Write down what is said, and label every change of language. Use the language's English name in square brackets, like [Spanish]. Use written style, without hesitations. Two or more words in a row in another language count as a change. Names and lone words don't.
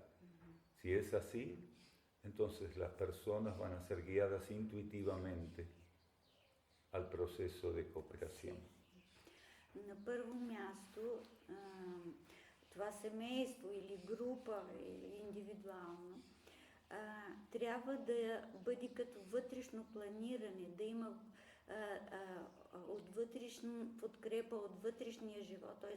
[Spanish] Si es así, entonces las personas van a ser guiadas intuitivamente al proceso de cooperación. [Bulgarian] На първо място, това семейство или група, или индивидуално, трябва да бъде като вътрешно планиране, да има от вътрешна подкрепа, от вътрешния живот, т.е.